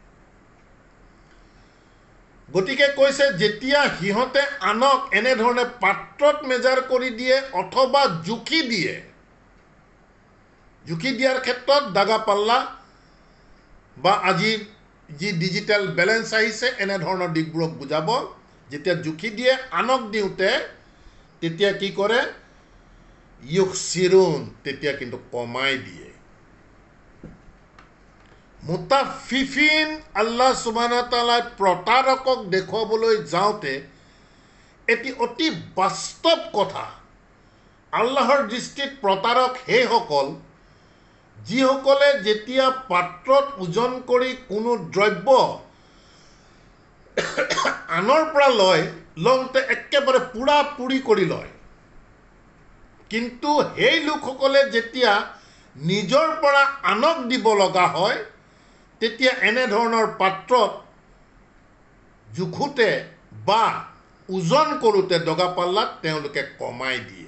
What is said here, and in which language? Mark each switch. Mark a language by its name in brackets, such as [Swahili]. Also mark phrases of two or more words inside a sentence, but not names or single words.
[Assamese] গতিকে কৈছে যেতিয়া সিহঁতে আনক এনেধৰণে পাত্ৰত মেজাৰ কৰি দিয়ে অথবা জুখি দিয়ে, জুখি দিয়াৰ ক্ষেত্ৰত দাগা পাল্লা বা আজিৰ যি ডিজিটেল বেলেঞ্চ আহিছে এনেধৰণৰ দিশবোৰক বুজাব। যেতিয়া জুখি দিয়ে আনক দিওঁতে তেতিয়া কি কৰে, ইউখছিৰুন, তেতিয়া কিন্তু কমাই দিয়ে। মুতাফিফিন, [Arabic] الله سبحانه وتعالى [Assamese] প্ৰতাৰকক দেখুৱাবলৈ যাওঁতে এটি অতি বাস্তৱ কথা। আল্লাহৰ দৃষ্টিত প্ৰতাৰক সেইসকল যিসকলে যেতিয়া পাত্ৰত ওজন কৰি কোনো দ্ৰব্য আনৰ পৰা লওঁতে একেবাৰে পুৰাপুৰি কৰি লয়, কিন্তু সেই লোকসকলে যেতিয়া নিজৰ পৰা আনক দিব লগা হয় তেতিয়া এনেধৰণৰ পাত্ৰত জুখোতে বা ওজন কৰোঁতে দগা পাল্লাত তেওঁলোকে কমাই দিয়ে।